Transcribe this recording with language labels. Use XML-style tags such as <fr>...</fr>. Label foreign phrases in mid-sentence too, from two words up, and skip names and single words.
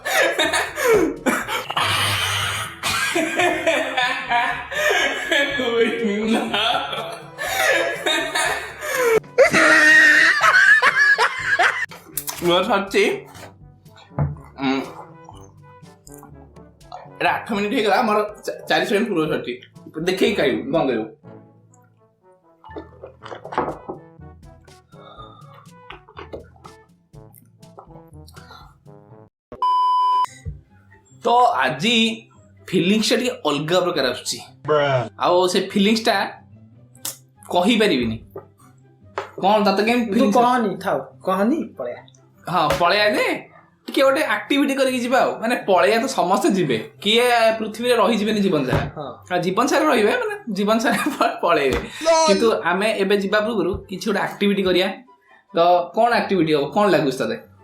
<or>ମୋର ସରିଛି 8 ମିନିଟ୍ ହେଇଗଲା ଆମର 4 ସେକେଣ୍ଡ ପୂର୍ବ ସରିଛି ଦେଖେଇ ଖାଇବୁ ବନ୍ଦ କରିବୁ ତୋ ଆଜ ଫିଲିଂସ୍ ଟା ଟିକେ ଅଲଗା ପ୍ରକାର ଆସୁଛି ଆଉ ସେ ଫିଲିଂସ୍ ଟା କହି ପାରିବିନି କଣ ତତେ କେମିତି ତୁ କହନି ଥାଉ କହନି ପଳେଆ ହଁ ପଳେଆ ଯେ ଟିକେ ଗୋଟେ ଆକ୍ଟିଭିଟି କରିକି ଯିବା ଆଉ ମାନେ ପଳେଆ ତ ସମସ୍ତେ ଯିବେ କିଏ ପୃଥିବୀରେ ରହିଯିବେନି ଜୀବନ ସାରା ଜୀବନ ସାରା ରହିବେ ମାନେ ଜୀବନ ସାରା ପଳେଇବେ କିନ୍ତୁ ଆମେ ଏବେ ଯିବା ପୂର୍ବରୁ କିଛି ଗୋଟେ ଆକ୍ଟିଭିଟି କରିବା ତ କଣ ଆକ୍ଟିଭିଟି ହବ କଣ ଲାଗୁଛି ତତେ</or>